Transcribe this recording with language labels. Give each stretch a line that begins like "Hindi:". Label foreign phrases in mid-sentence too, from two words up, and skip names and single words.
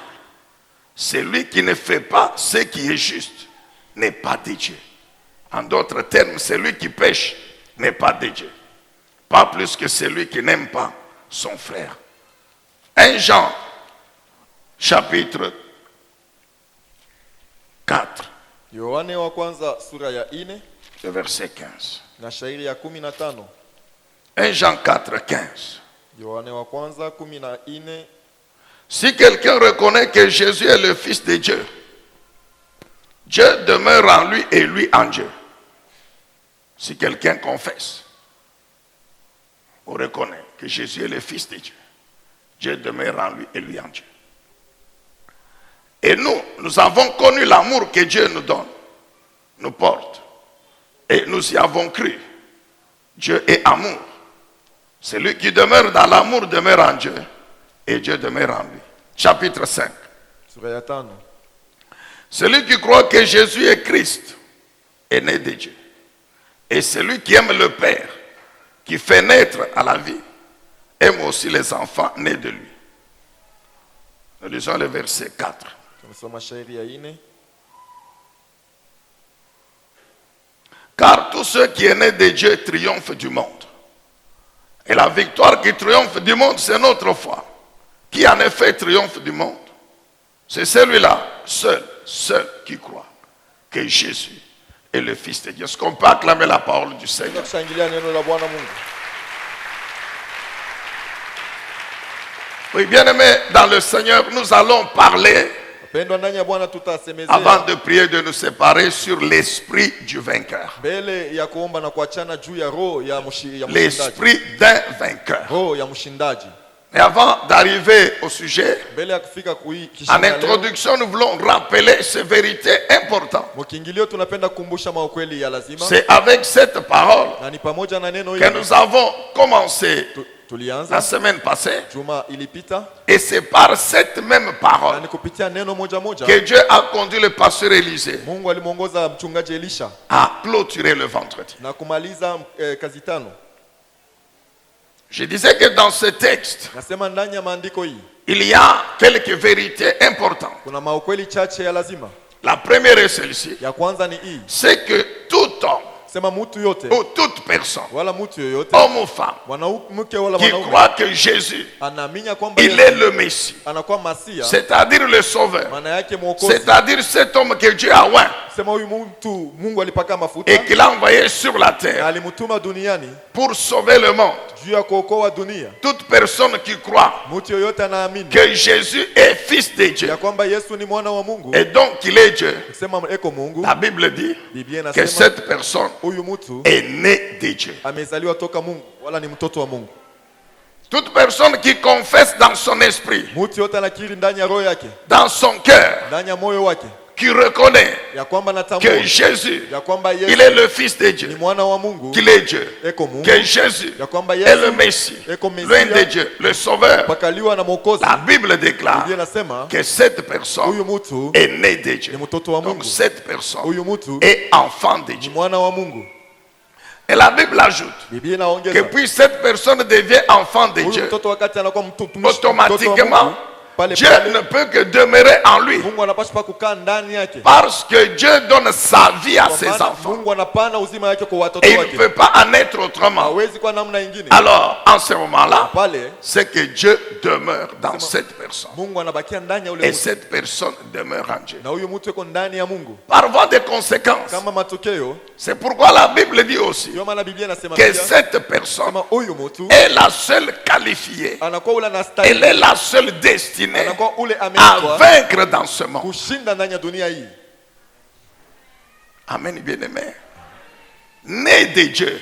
French: Celui qui ne fait pas ce qui est juste n'est pas de Dieu. En d'autres termes, celui qui pêche n'est pas de Dieu. Pas plus que celui qui n'aime pas son frère. 1 Jean, chapitre 4.
Swahili: Yohane wa kwanza sura ya 4
French: le verset 15.
Swahili: na shairi ya 15.
French: 1 Jean 4, 15.
Swahili: Yohane wa kwanza 14.
French: Si quelqu'un reconnaît que Jésus est le Fils de Dieu, Dieu demeure en lui et lui en Dieu. Si quelqu'un confesse ou reconnaît que Jésus est le Fils de Dieu, Dieu demeure en lui et lui en Dieu. Et nous avons connu l'amour que Dieu nous donne, nous porte. Et nous y avons cru. Dieu est amour. Celui qui demeure dans l'amour demeure en Dieu et Dieu demeure en lui. Chapitre 5.
Swahili: Sura ya 5.
French: Celui qui croit que Jésus est Christ est né de Dieu. Et celui qui aime le Père, qui fait naître à la vie, aime aussi les enfants nés de lui. Nous lisons le verset 4.
Swahili: Tunasoma shairi ya 4.
French: Car tout ce qui est né de Dieu triomphe du monde. Et la victoire qui triomphe du monde, c'est notre foi. Qui en effet triomphe du monde? C'est celui-là, seul qui croit que Jésus est le Fils de Dieu. Est-ce qu'on peut acclamer la parole du Seigneur?
Swahili: Kushangilia neno la Bwana Mungu.
French: Oui, bien-aimés, dans le Seigneur, nous allons parler,
Swahili: Pendwa ndani ya Bwana tutasemezea
French: avant de prier, de nous séparer sur l'esprit du vainqueur.
Swahili: mbele ya kuomba na kuachana juu ya roho ya mshindaji.
French: L'esprit d'un vainqueur.
Swahili: Roho ya mshindaji.
French: Mais avant d'arriver au sujet,
Swahili: Mbele ya kufika
French: en introduction, nous voulons rappeler ces vérités importantes.
Swahili: mkiingilio tunapenda kukumbusha maukweli ya lazima.
French: C'est avec cette parole
Swahili: Na ni pamoja na neno
French: que
Swahili: hili
French: nous avons commencé la
Swahili: tulianza
French: semaine passée.
Swahili: juma ilipita,
French: Et c'est par cette même
Swahili: na
French: parole
Swahili: ni kupitia neno moja moja
French: que Dieu a conduit le pasteur Élisée
Swahili: Mungu alimuongoza mchungaji Elisha
French: à clôturer le vendredi.
Swahili: na kumaliza kazi 5.
French: Je disais que dans ce texte,
Swahili: Nasema ndani ya maandiko hii
French: il y a quelques vérités importantes.
Swahili: kuna maukweli chache ya lazima.
French: La première est celle-ci,
Swahili: Ya kwanza ni hii,
French: c'est que tout homme
Swahili: sema mtu yote
French: ou toute personne,
Swahili: wala mtu yoyote,
French: homme ou femme,
Swahili: mwanamke wala
French: qui
Swahili: mwanaume,
French: croit que Jésus,
Swahili: anaamini kwamba
French: il est le Messie,
Swahili: anakuwa Masia,
French: c'est-à-dire le Sauveur,
Swahili: maana yake mwokozi.
French: c'est-à-dire cet homme que Dieu a oint
Swahili: Sema huyu mtu Mungu alipaka mafuta
French: et qu'il a envoyé sur la
Swahili: na
French: terre
Swahili: alimtuma duniani
French: pour sauver le monde.
Swahili: juu ya kuokoa dunia.
French: Toute personne qui croit
Swahili: Mtu yoyote anaamini
French: que Jésus est fils de Dieu
Swahili: ya kwamba Yesu ni mwana wa Mungu,
French: et donc qu'il est Dieu,
Swahili: sema eko Mungu,
French: la Bible dit
Swahili: Biblia
French: que
Swahili: inasema
French: cette personne
Swahili: huyu mtu
French: est née de Dieu.
Swahili: amezaliwa toka Mungu, wala ni mtoto wa Mungu.
French: Toute personne qui confesse dans son esprit,
Swahili: Mtu yote anakiri ndani ya roho yake,
French: dans son cœur,
Swahili: ndani ya moyo wake
French: qui reconnaît
Swahili: ya kwamba natambua
French: que Jésus,
Swahili: ya kwamba
French: il
Swahili: Yesu
French: est le fils de
Swahili: ni
French: Dieu,
Swahili: mwana wa Mungu,
French: qu'il est Dieu,
Swahili: eko Mungu,
French: que Jésus
Swahili: ya kwamba
French: est le
Swahili: Yesu
French: Messie,
Swahili: eko
French: loin de
Swahili: Mesia,
French: Dieu, le Sauveur.
Swahili: pakaliwa na Mwokozi.
French: La Bible déclare
Swahili: Biblia inasema
French: que cette personne
Swahili: huyu mtu
French: est née de Dieu.
Swahili: ni mtoto wa
French: Donc
Swahili: Mungu,
French: cette personne
Swahili: huyu mtu
French: est enfant de
Swahili: ni
French: Dieu.
Swahili: mwana wa Mungu.
French: Et la Bible ajoute
Swahili: Biblia
French: que
Swahili: inaongeza
French: puis cette personne devient enfant de
Swahili: huyu
French: Dieu,
Swahili: mtoto wakati anakuwa mtoto
French: automatiquement,
Swahili: pale
French: Dieu
Swahili: pale
French: ne peut que demeurer en lui.
Swahili: Mungu anapaswa kukaa ndani yake,
French: Parce que Dieu donne sa vie à
Swahili: kwa
French: ses
Swahili: maana
French: enfants.
Swahili: Mungu anapana uzima wake kwa watoto
French: Et il ne
Swahili: wake,
French: peut pas en être autrement.
Swahili: hawezi kwa namna ingine.
French: Alors, en ce moment-là,
Swahili: Pale
French: c'est que Dieu demeure dans cette personne.
Swahili: Mungu anabakia ndani ya ule
French: Et
Swahili: mtu,
French: cette personne demeure en Dieu.
Swahili: na huyu mtu yuko ndani ya Mungu.
French: Par voie de conséquence,
Swahili: Kama matokeo,
French: c'est pourquoi la Bible dit aussi
Swahili: ndio maana Biblia inasema
French: que
Swahili: pia
French: cette personne
Swahili: kama huyu mtu
French: est la seule qualifiée,
Swahili: anakuwa ule
French: elle
Swahili: anastahili,
French: est la seule destinée
Swahili: anakuwa ule
French: à
Swahili: ameitwa
French: vaincre dans ce monde.
Swahili: kushinda ndani ya dunia hii.
French: Amen, bien-aimé. Né de Dieu.